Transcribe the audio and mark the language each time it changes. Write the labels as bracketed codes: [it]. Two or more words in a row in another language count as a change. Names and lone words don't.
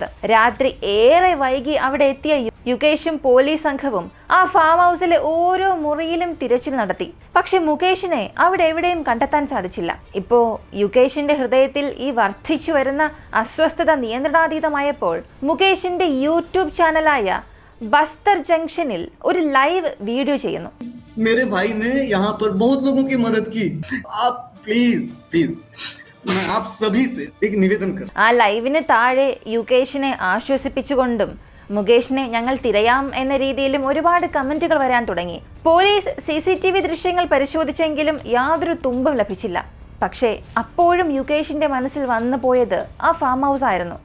[ml] രാത്രി ഏറെ വൈകി അവിടെ എത്തിയ യുകേഷും പോലീസ് സംഘവും ആ [en] farm house [ml] ഓരോ മുറിയിലും തിരച്ചിൽ നടത്തി. പക്ഷെ മുകേഷിനെ അവിടെ എവിടെയും കണ്ടെത്താൻ സാധിച്ചില്ല. ഇപ്പോ യുകേഷിന്റെ ഹൃദയത്തിൽ ഈ വർദ്ധിച്ചു വരുന്ന അസ്വസ്ഥത നിയന്ത്രണാതീതമായപ്പോൾ മുകേഷിന്റെ യൂട്യൂബ് ചാനലായ ബസ്തർ ജംഗ്ഷനിൽ ഒരു [en] live video [ml] ചെയ്യുന്നു. [hi] मेरे भाई ने यहाँ पर बहुत लोगों की मदद की. आप [en] please please [hi] मैं आप सभी से एक निवेदन कर. [ml] ആ ലൈവിന് താഴെ യുകേഷിനെ ആശ്വസിപ്പിച്ചുകൊണ്ടും മുകേഷിനെ ഞങ്ങൾ തിരയാം എന്ന രീതിയിലും ഒരുപാട് കമന്റുകൾ വരാൻ തുടങ്ങി. പോലീസ് CCTV ദൃശ്യങ്ങൾ പരിശോധിച്ചെങ്കിലും യാതൊരു തുമ്പും ലഭിച്ചില്ല. പക്ഷേ അപ്പോഴും യുകേഷിന്റെ മനസ്സിൽ വന്നു പോയത് ആ [en] farm house [ml] ആയിരുന്നു.